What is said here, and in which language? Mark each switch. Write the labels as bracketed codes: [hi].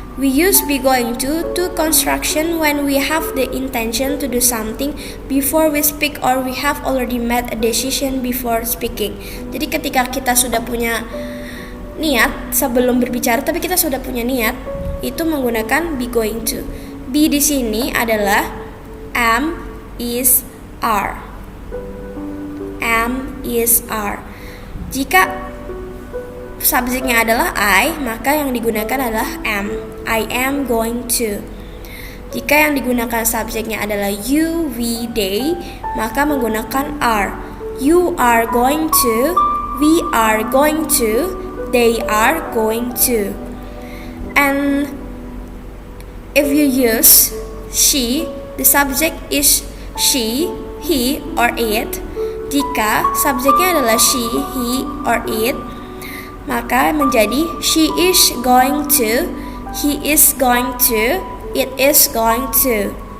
[en] We use be going to construction when we have the intention to do something before we speak or we have already made a decision before speaking. [id] Jadi ketika kita sudah punya niat sebelum berbicara, tapi kita sudah punya niat, itu menggunakan be going to. Be di sini adalah am, is, are. am, is, are. Jika subjeknya adalah I, maka yang digunakan adalah am. [en] I am going to. [id] Jika yang digunakan subjeknya adalah you, we, they, maka menggunakan are. [en] You are going to, we are going to, they are going to. And if you use she, the subject is she, he, or it. [id] Jika subjeknya adalah [en] she, he, or it, [id] maka menjadi [en] she is going to, he is going to, it is going to.